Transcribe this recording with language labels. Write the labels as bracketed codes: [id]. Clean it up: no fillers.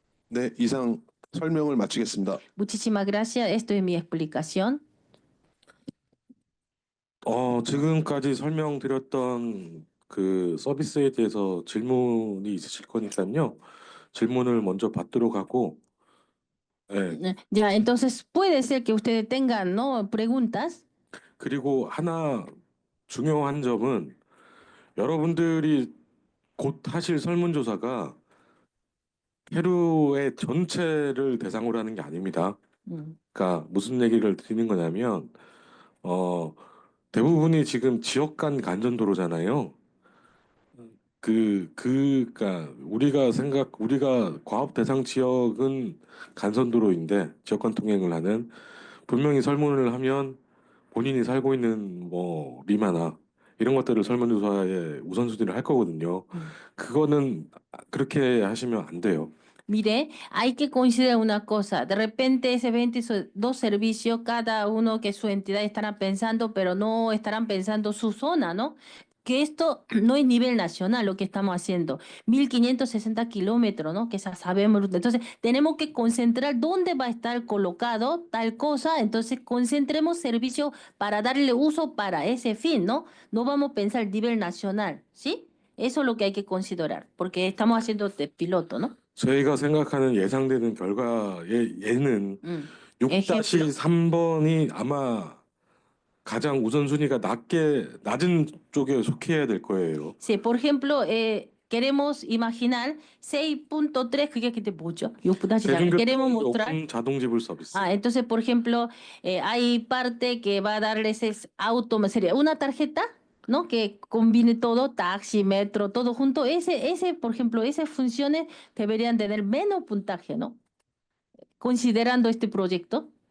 [ko] 네, 이상 설명을 마치겠습니다. [es] Muchísimas gracias. Esto es mi explicación. [ko] 지금까지 설명드렸던 그 서비스에 대해서 질문이 있으실 거니까요. 질문을 먼저 받도록 하고, 네, [es] Ya, entonces puede ser que ustedes tengan, ¿no? Preguntas. [ko] 그리고 하나 중요한 점은 여러분들이 곧 하실 설문조사가 페루의 전체를 대상으로 하는 게 아닙니다. 그러니까 무슨 얘기를 드리는 거냐면 대부분이 지금 지역 간 간전도로잖아요. 그러니까 우리가 과업 대상 지역은 간선도로인데 지역 간 통행을 하는, 분명히 설문을 하면 본인이 살고 있는 뭐 리마나 이런 것들을 설문조사에 우선순위를 할 거거든요. 그거는 그렇게 하시면 안 돼요. [es] Mire, hay que considerar una cosa. De repente ese 22 servicios, cada uno que su entidad estará pensando, pero no estarán pensando su zona, ¿no? Que esto no es nivel nacional lo que estamos haciendo. 1560 kilómetros, ¿no? Que ya sabemos. Entonces, tenemos que concentrar dónde va a estar colocado tal cosa. Entonces, concentremos servicios para darle uso para ese fin, ¿no? No vamos a pensar nivel nacional, ¿sí? Eso es lo que hay que considerar, porque estamos haciendo de piloto, ¿no? [ko] 저희가 생각하는 예상되는 결과의 예는 6-3번이 아마 가장 우선순위가 낮은 쪽에 속해야 될 거예요. [es] Sí, por ejemplo, queremos imaginar 6.3, [ko] 그게 근데 뭐죠? [es] queremos mostrar. [ko] 요금 자동지불 서비스. [es] Entonces, por ejemplo, hay parte que va a darles sería una tarjeta, ¿no? Que combine todo, taxi, metro, todo junto. Por ejemplo, esas funciones deberían tener menos puntaje, ¿no? Considerando este proyecto.